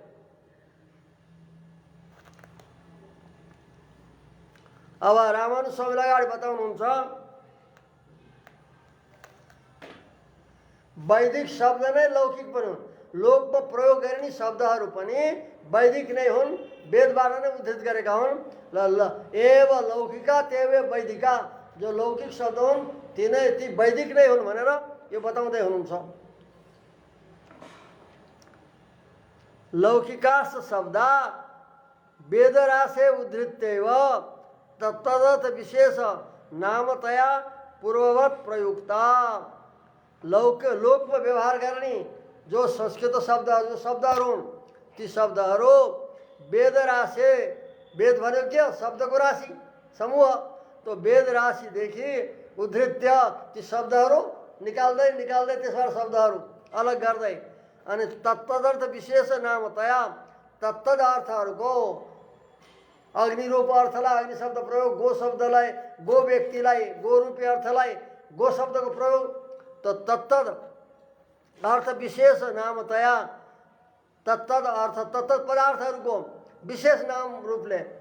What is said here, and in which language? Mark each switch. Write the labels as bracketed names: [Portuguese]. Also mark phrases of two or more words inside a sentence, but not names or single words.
[Nepali] अब रामानुज स्वामीले अगाडि बताउनुहुन्छ वैदिक शब्द नै लौकिक पनि हुन्। लोकमा प्रयोग गरिने शब्दहरू पनि वैदिक नै हुन्, वेदबाट नै उद्धृत गरेका हुन्। [Sanskrit] एव लौकिका तेव वैदिका, [Nepali] जो लौकिक शब्द हुन् ती वैदिक नै हुन् भनेर यो बताउँदै हुनुहुन्छ। [Sanskrit] लौकिकाश्च शब्दा वेदराशे उद्धृत्यैव तत्तदर्थ विशेष नामतया पूर्ववत् प्रयुक्ता। [Nepali] लोकमा व्यवहार गर्ने जो संस्कृत शब्दहरू, जो शब्दहरू हुन् ती शब्दहरू वेदराशे, वेद भनेको के शब्दको राशि समूह, तो वेद राशिदेखि उद्धृत्य ती शब्दहरू निकाल्दै निकाल्दै त्यसबाट शब्दहरू अलग गर्दै अनि [Sanskrit] तत्तदर्थ विशेष नामतया [Nepali] तत्तद अर्थहरूको अग्निरूप अर्थलाई अग्नि शब्द प्रयोग, गो शब्दलाई गो व्यक्तिलाई गो रूपी अर्थलाई गो शब्दको प्रयोग, तो [Sanskrit] तत्तद अर्थ विशेष नामतया [Nepali] तत्तद अर्थ तत्तद पदार्थहरूको विशेष नाम रूपले